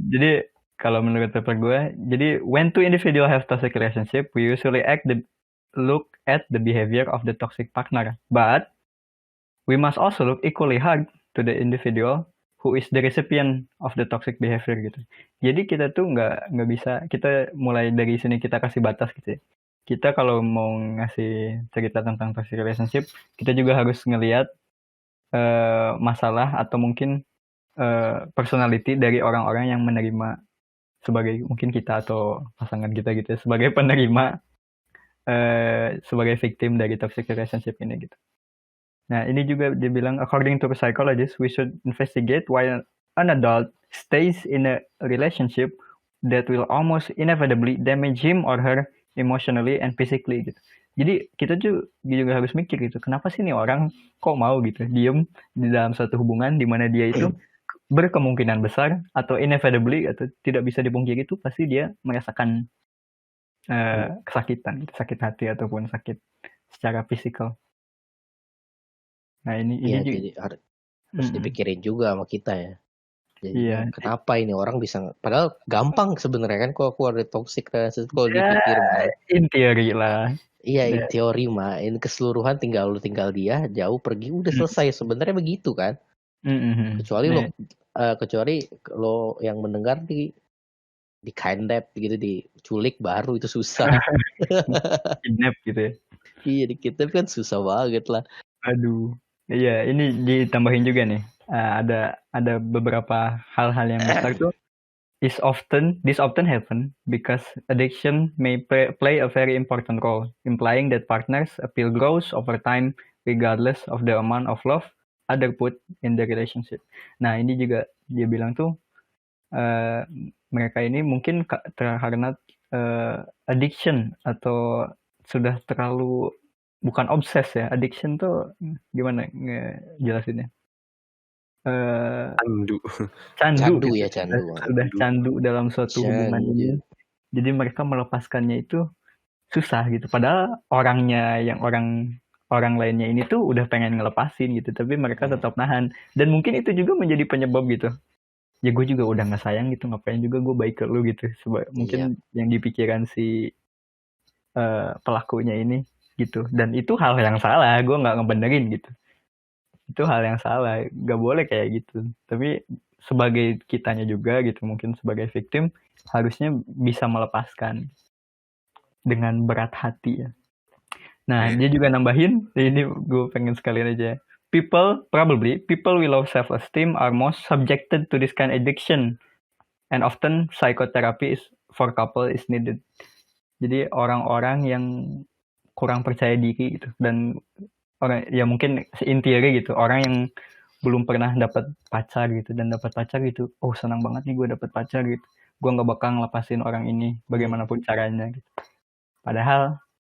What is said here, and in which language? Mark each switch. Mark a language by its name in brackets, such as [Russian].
[Indonesian] Jadi kalau menurut paper gue, jadi [English] when two individual have toxic relationship, we usually look at the behavior of the toxic partner, but we must also look equally hard to the individual who is the recipient of the toxic behavior gitu. [Indonesian] Jadi kita tuh nggak bisa, kita mulai dari sini kita kasih batas gitu ya. Kita kalau mau ngasih cerita tentang toxic relationship, kita juga harus ngelihat masalah atau mungkin personality dari orang-orang yang menerima sebagai mungkin kita atau pasangan kita gitu ya, sebagai penerima sebagai victim dari toxic relationship ini gitu. Nah ini juga dia bilang [English] according to a psychologist we should investigate why an adult stays in a relationship that will almost inevitably damage him or her emotionally and physically gitu. [Indonesian] Jadi kita juga harus mikir gitu, kenapa sih nih orang kok mau gitu diem di dalam suatu hubungan di mana dia itu berkemungkinan besar atau inevitably atau tidak bisa dipungkiri itu pasti dia merasakan kesakitan, sakit hati ataupun sakit secara fisikal. Nah ini Iya, juga jadi harus dipikirin juga sama kita ya. Jadi kenapa ini orang bisa, padahal gampang sebenarnya kan kalau keluar dari toxic relationship kalau dipikir mah. [English] In theory lah. [Indonesian] Iya, in teori mah. In keseluruhan tinggal dia jauh pergi udah selesai, sebenarnya begitu kan. Kecuali lo yang mendengar di kidnap gitu, diculik baru itu susah. Kidnap gitu ya. Iya, di kidnap kan susah banget lah. Aduh. Iya, ini ditambahin juga nih. Ada beberapa hal-hal yang besar tuh [English] this often happen because addiction may play a very important role, implying that partners' appeal grows over time regardless of the amount of love other put in the relationship. [Indonesian] Nah ini juga dia bilang tuh mereka ini mungkin karena addiction atau sudah terlalu bukan obses ya, addiction tuh gimana ngejelasinnya? Candu gitu. Ya, sudah candu dalam suatu hubungan ini. Jadi mereka melepaskannya itu susah gitu. Padahal orangnya yang orang lainnya ini tuh udah pengen ngelepasin gitu, tapi mereka tetap nahan. Dan mungkin itu juga menjadi penyebab gitu. Ya gue juga udah nggak sayang gitu, ngapain juga gue baik ke lu gitu. Mungkin yang dipikiran si pelakunya ini gitu. Dan itu hal yang salah, gue nggak ngebenerin gitu. Itu hal yang salah, nggak boleh kayak gitu. Tapi sebagai kitanya juga gitu, mungkin sebagai victim harusnya bisa melepaskan dengan berat hati ya. Nah dia juga nambahin, ini gue pengen sekalian aja. [English] People with low self-esteem are most subjected to this kind of addiction, and often psychotherapy for couple is needed. [Indonesian] Jadi orang-orang yang kurang percaya diri gitu, dan orang ya mungkin [English] in theory [Indonesian] gitu, orang yang belum pernah dapat pacar gitu dan dapat pacar gitu, oh senang banget nih gue dapat pacar gitu, gue nggak bakal ngelepasin orang ini bagaimanapun caranya gitu. Padahal